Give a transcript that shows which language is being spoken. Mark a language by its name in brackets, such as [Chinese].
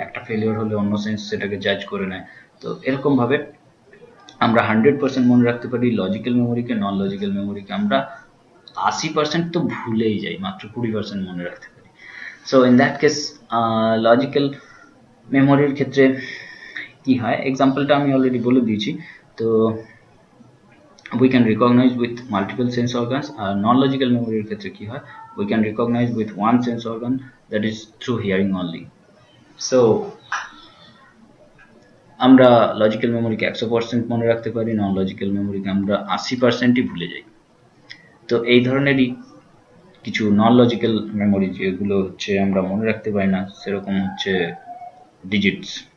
[Bangla] একটা ফেলিওর হলে অন্য সেন্স সেটাকে জাজ করে নেয়। তো এরকমভাবে আমরা 100% মনে রাখতে পারি লজিক্যাল মেমোরিকে। নন লজিক্যাল মেমোরিকে আমরা 80% তো ভুলেই যাই, মাত্র 20% মনে রাখতে পারি। So in that case logical মেমোরির ক্ষেত্রে কি হয়, এক্সাম্পলটা আমি অলরেডি বলে দিয়েছি। [English] তো we can recognize with multiple sense organs, [Bangla] আর non logical মেমোরির ক্ষেত্রে কি হয়, [English] we can recognize with one sense organ, that is through hearing only. [Bangla] So আমরা লজিক্যাল মেমোরিকে 100% মনে রাখতে পারি, নন লজিক্যাল মেমোরিকে আমরা 80%ই ভুলে যাই। তো এই ধরনেরই কিছু নন লজিক্যাল মেমোরি যেগুলো হচ্ছে আমরা মনে রাখতে পারি না, সেরকম হচ্ছে ডিজিটস।